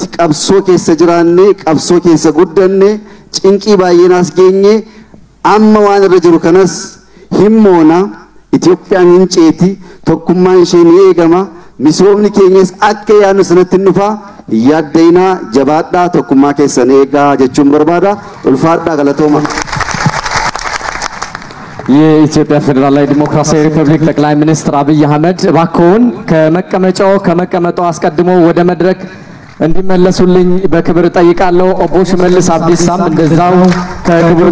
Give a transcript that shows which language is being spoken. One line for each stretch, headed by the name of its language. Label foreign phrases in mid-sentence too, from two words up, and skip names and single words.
Oromo: Qabsoo keessa jiraannee qabsoo keessa guddanne cinqii baay'eenaas geenye amma waan irra jiru kanas himmoona Itoophiyaan hin ceeti tokkummaan ishee ni eegama misoomni keenyas akka yaadnu sanatti hin dhufa yaadda'inaa jabaadhaa tokkummaa keessan eegaa jechuun barbaada ulfaadhaa galatooma.
Amharic: የኢትዮጵያ ፌዴራላዊ ዲሞክራሲያዊ ሪፐብሊክ ጠቅላይ ሚኒስትር አብይ አህመድ እባክዎን ከመቀመጫው አስቀድሞ ወደ መድረክ እንዲመለሱልኝ በክብር ጠይቃለሁ። ኦቦ ሽመልስ አብዲሳም እንደዛው ከክብር